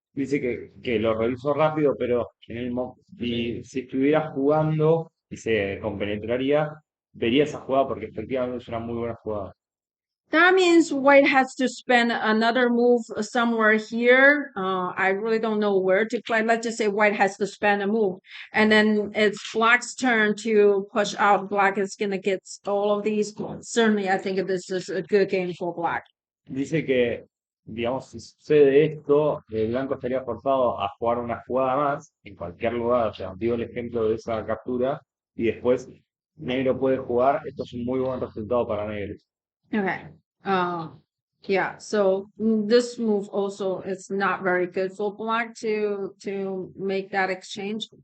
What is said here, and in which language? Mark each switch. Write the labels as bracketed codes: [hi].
[es] Dice que lo realizó rápido, pero si estuviera jugando y se compenetraría, vería esa jugada porque efectivamente es una muy buena jugada. [en] That means white has to spend another move somewhere here. I really don't know where to play. Let's just say white has to spend a move. And then it's black's turn to push out. Black is going to get all of these. Certainly, I think this is a good game for black. [es] Dice que, digamos, si sucede esto, el blanco estaría forzado a jugar una jugada más en cualquier lugar. O sea, digo el ejemplo de esa captura y después negro puede jugar. Esto es un muy buen resultado para negro. [en] Okay. Yeah. So this move also is not very good for black to make that exchange.